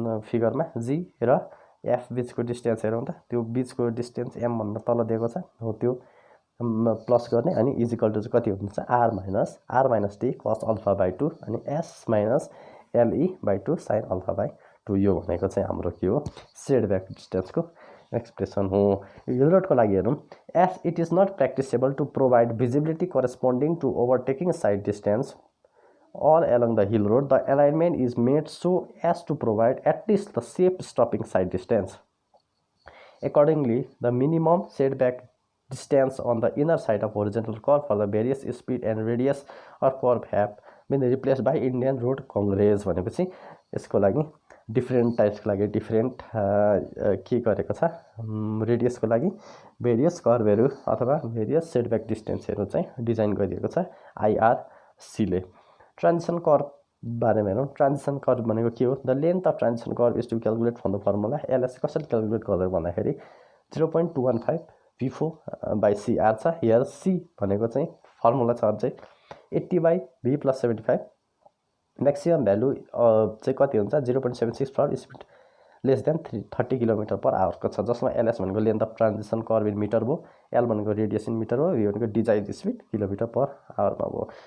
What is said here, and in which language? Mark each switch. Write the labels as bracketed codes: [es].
[ne] फिगरमा G र F बीचको distance हेरौँ त त्यो बीचको डिस्टेन्स M भन्दा तल दिएको छ हो त्यो प्लस गर्ने अनि इज इक्वल टु कति हुन्छ R - D cos अल्फा/2 अनि S - LE/2 sin अल्फा/2 यो भनेको चाहिँ हाम्रो के हो सेटब्याक डिस्टेन्सको एक्सप्रेसन हो हिल रोडको लागि हेरौँ [en] As it is not practicable to provide visibility corresponding to overtaking side distance all along the hill road. The alignment is made so as to provide at least the safe stopping side distance. Accordingly, the minimum setback distance on the inner side of horizontal curve for the various speed and radius of curve have been replaced by Indian road congress [ne] भनेपछि यसको लागि different टाइप्सको लागि different के गरेको छ रेडियसको लागि various कर्भहरू अथवा various setback डिस्टेन्सहरू चाहिँ डिजाइन गरिएको छ IRC ले ट्रान्जिसन कर्भ बारेमा हेरौँ। ट्रान्जिसन कर्भ भनेको के हो? [en] The length of transition curve is to calculate from the formula. [ne] यसलाई कसरी क्यालकुलेट गर्दै भन्दाखेरि 0.215 V4/CR छ। हियर C भनेको चाहिँ फर्मुला छ चाहिँ 80/V+75। म्याक्सिमम भ्यालु चाहिँ कति हुन्छ? 0.76 for speed less than 30 km/h को छ, जसमा LS भनेको length of transition curve in metre भयो, L भनेको रेडियस इन मिटर हो, V भनेको डिजायर्ड स्पिड km/h मा भयो।